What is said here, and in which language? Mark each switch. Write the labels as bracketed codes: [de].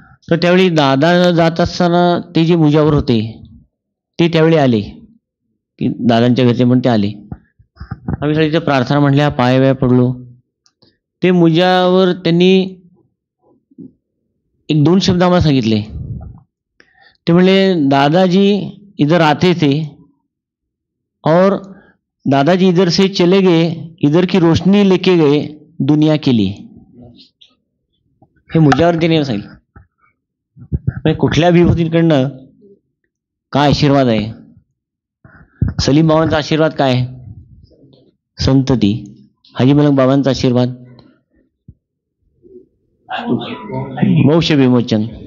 [mr] तर त्यावेळी दादा जात असताना ते जे मुजावर होते ते त्यावेळी आले की दादांच्या घरचे पण ते आले. आम्ही सगळे इथे प्रार्थना म्हटल्या, पाया पडलो. ते मुजावर त्यांनी 1-2 शब्द आम्हाला सांगितले. ते म्हणले [hi] दादाजी इधर आते थे और दादाजी इधर से चले गए, इधर की रोशनी लेके गए दुनिया के लिए. [mr] हे मुजावर त्यांनी सांगितलं. कुठल्या विभूतींकडनं काय आशीर्वाद आहे? सलीम बाबांचा आशीर्वाद काय? संतती. हाजी मलंग बाबांचा आशीर्वाद मोक्ष विमोचन.